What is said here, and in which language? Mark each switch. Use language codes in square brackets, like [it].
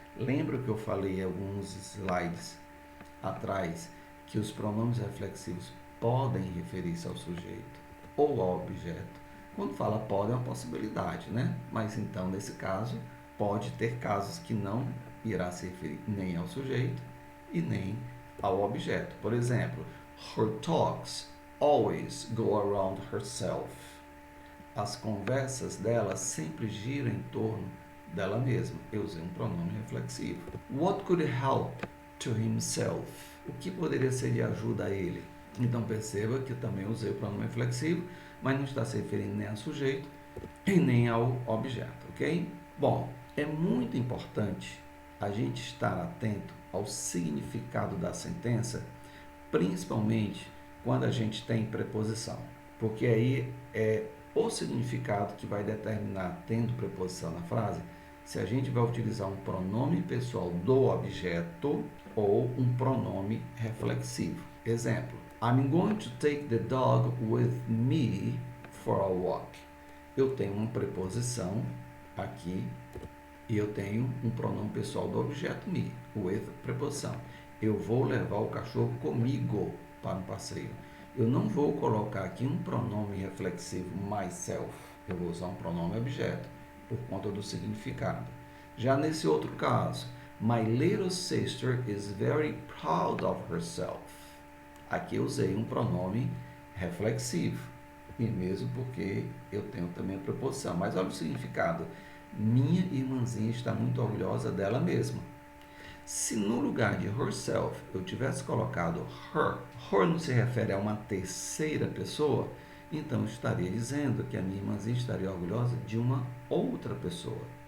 [pt] Lembra que eu falei alguns slides atrás que os pronomes reflexivos podem referir-se ao sujeito ou ao objeto? Quando fala pode é uma possibilidade, né? Mas então, nesse caso, pode ter casos que não irá se referir nem ao sujeito e nem ao objeto. Por exemplo, [en] her talks always go around herself. [pt] As conversas dela sempre giram em torno dela mesma. Eu usei um pronome reflexivo. [en] What could help to himself? [pt] O que poderia ser de ajuda a ele? Então perceba que eu também usei o pronome reflexivo, mas não está se referindo nem ao sujeito e nem ao objeto, ok? Bom, é muito importante a gente estar atento ao significado da sentença, principalmente quando a gente tem preposição, porque aí é o significado que vai determinar, tendo preposição na frase, se a gente vai utilizar um pronome pessoal do objeto ou um pronome reflexivo. Exemplo: [en] I'm going to take the dog with me for a walk. [pt] Eu tenho uma preposição aqui e eu tenho um pronome pessoal do objeto me, with preposição. Eu vou levar o cachorro comigo para um passeio. Eu não vou colocar aqui um pronome reflexivo myself. Eu vou usar um pronome objeto por conta do significado. Já nesse outro caso, [en] my little sister is very proud of herself. [pt] Aqui eu usei um pronome reflexivo, e mesmo porque eu tenho também a preposição. Mas olha o significado. Minha irmãzinha está muito orgulhosa dela mesma. Se no lugar de herself eu tivesse colocado her não se refere a uma terceira pessoa, então eu estaria dizendo que a minha irmãzinha estaria orgulhosa de uma outra pessoa.